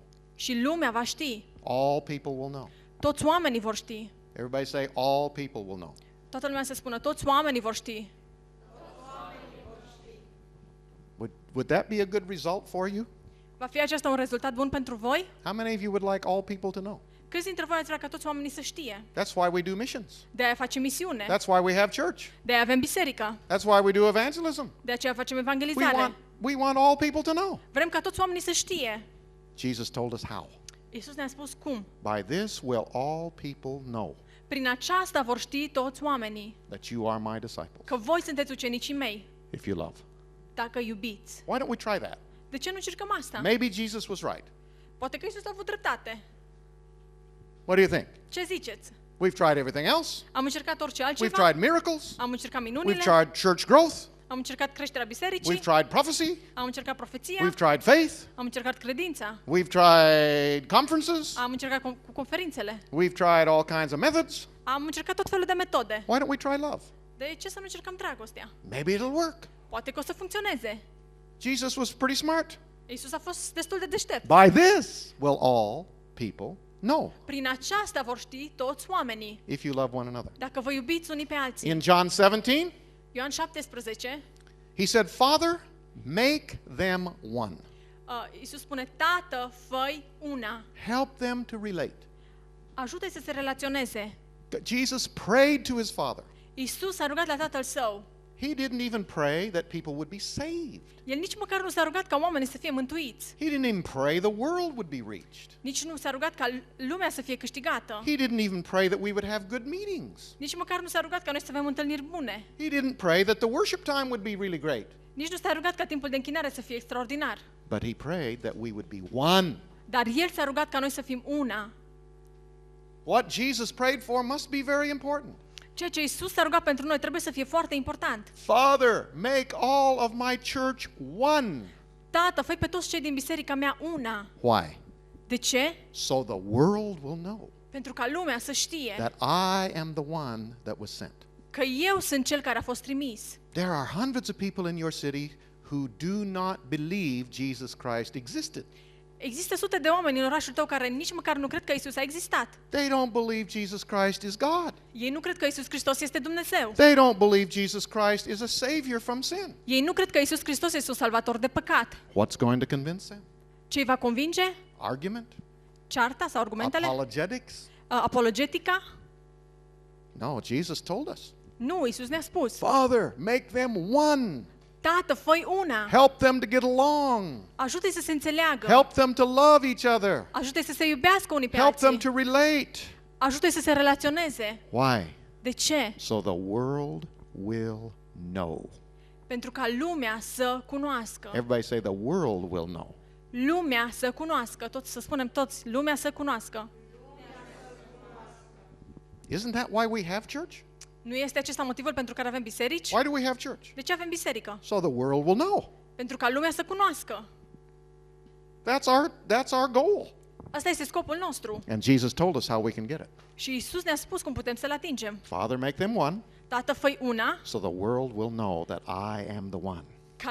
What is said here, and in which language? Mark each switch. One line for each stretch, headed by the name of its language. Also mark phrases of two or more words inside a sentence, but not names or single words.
Romanian: Și lumea va ști.
English: All people will know.
Romanian: Toți oamenii vor ști.
English: Everybody say, all people will know.
Romanian: Toată lumea să spună, toți oamenii vor ști.
English: Would that be a good result for you?
Romanian: Va fi acesta un rezultat bun pentru voi?
English: How many of you would like all people to know?
Romanian: Câți dintre voi ați vrea ca toți oamenii să știe?
English: That's why we do missions.
Romanian: De-aia facem misiune.
English: That's why we have church.
Romanian: De-aia avem biserică.
English: That's why we do evangelism.
Romanian: De aceea facem
English: We
Romanian: evangelizare.
English: want all people to know.
Romanian: Vrem ca toți oamenii să știe.
English: Jesus told us how.
Romanian: Iisus ne-a spus cum.
English: By this will all people know
Romanian: Prin aceasta vor ști toți oamenii
English: that you are my disciples,
Romanian: că voi sunteți ucenicii mei,
English: if you love.
Romanian: dacă iubiți.
English: Why don't we try that?
Romanian: De ce nu încercăm asta?
English: Maybe Jesus was right.
Romanian: Poate că Iisus a avut dreptate.
English: What do you think?
Romanian: Ce ziceți?
English: We've tried everything else.
Romanian: Am încercat orice
English: We've
Romanian: altceva?
English: tried miracles.
Romanian: Am încercat
English: We've
Romanian: minunile?
English: tried church growth.
Romanian: Am încercat creșterea bisericii?
English: We've tried prophecy.
Romanian: Am încercat profeția?
English: We've tried faith.
Romanian: Am încercat credința?
English: We've tried conferences.
Romanian: Am încercat cu conferințele?
English: We've tried all kinds of methods.
Romanian: Am încercat tot felul de metode.
English: Why don't we try love?
Romanian: De ce să nu încercăm dragostea?
English: Maybe it'll work.
Romanian: Poate că o să funcționeze.
English: Jesus was pretty smart.
Romanian: Iisus a fost destul de deștept.
English: By this will all people know
Romanian: Prin aceasta vor ști toți oamenii,
English: if you love one another.
Romanian: dacă vă iubiți unii pe alții.
English: In John 17,
Romanian: Ioan 17,
English: he said, Father, make them one.
Romanian: Iisus spune, Tată, fă-i una.
English: Help them to relate.
Romanian: Ajută-i să se relaționeze.
English: Jesus prayed to his Father.
Romanian: Iisus a rugat la Tatăl Său.
English: He didn't even pray that people would be saved.
Romanian: El nici măcar nu s-a rugat ca oamenii să fie mântuiți.
English: He didn't even pray the world would be reached.
Romanian: Nici nu s-a rugat ca lumea să fie câștigată.
English: He didn't even pray that we would have good meetings.
Romanian: Nici măcar nu s-a rugat ca noi să avem întâlniri bune.
English: He didn't pray that the worship time would be really great.
Romanian: Nici nu s-a rugat ca timpul de închinare să fie extraordinar.
English: But he prayed that we would be one.
Romanian: Dar El s-a rugat ca noi să fim una.
English: What Jesus prayed for must be very important.
Romanian: Ceea ce Iisus s-a rugat pentru noi trebuie să fie foarte important.
English: Father, make all of my church one.
Romanian: Tată, fă pe toți cei din biserica mea una.
English: Why?
Romanian: De ce?
English: So the world will know
Romanian: Pentru ca lumea să știe
English: that I am the one that was sent.
Romanian: că eu sunt cel care a fost trimis.
English: There are hundreds of people in your city who do not believe Jesus Christ existed.
Romanian: Există sute de oameni în orașul tău care nici măcar nu cred că Iisus a existat.
English: They don't believe Jesus Christ is God.
Romanian: Ei nu cred că Iisus Hristos este Dumnezeu.
English: They don't believe Jesus Christ is a savior from sin.
Romanian: Ei nu cred că Iisus Hristos este un salvator de păcat.
English: What's going to convince them?
Romanian: Ce îi va convinge?
English: Argument?
Romanian: Cearta sau argumentele?
English: Apologetics?
Romanian: Apologetica?
English: No, Jesus told us.
Romanian: Nu, Iisus ne-a spus.
English: Father, make them one.
Romanian: Tată, fă-i una.
English: Help them to get along.
Romanian: Ajută-i să se înțeleagă.
English: Help them to love each other.
Romanian: Ajută-i să se iubească unii pe
English: Help them
Romanian: alții.
English: to relate.
Romanian: Ajută-i să se relaționeze.
English: Why?
Romanian: De ce?
English: So the world will know.
Romanian: Pentru ca lumea să cunoască.
English: Everybody say the world will know.
Romanian: Lumea să cunoască. Toți, să spunem toți, lumea să cunoască.
English: Isn't that why we have church?
Romanian: Nu este acesta motivul pentru care avem biserici?
English: Why do we have church?
Romanian: De ce avem biserică?
English: So the world will know.
Romanian: Pentru ca lumea să cunoască.
English: That's our goal.
Romanian: Asta este scopul nostru.
English: And Jesus told us how we can get it.
Romanian: Și Iisus ne-a spus cum putem să-l atingem.
English: Father, make them one,
Romanian: Tată, fă-i una,
English: so the world will know that I am the one.